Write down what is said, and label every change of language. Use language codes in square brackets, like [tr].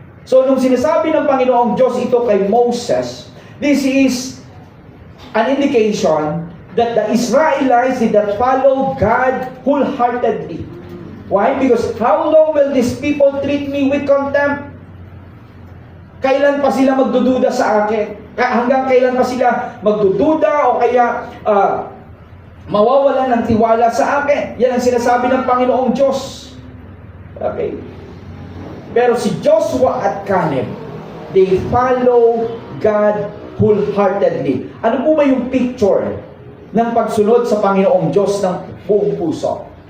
[tl] So, nung sinasabi ng Panginoong Diyos ito kay Moses, [en] this is an indication that the Israelites did not follow God wholeheartedly. Why? Because how long will these people treat me with contempt? [tl] Kailan pa sila magdududa sa akin? Hanggang kailan pa sila magdududa o kaya mawawalan ng tiwala sa akin? Yan ang sinasabi ng Panginoong Diyos. Okay. Pero si Joshua at Caleb, [en] they follow God wholeheartedly. [tl] Ano po ba yung picture ng pagsunod sa Panginoong Diyos ng buong puso?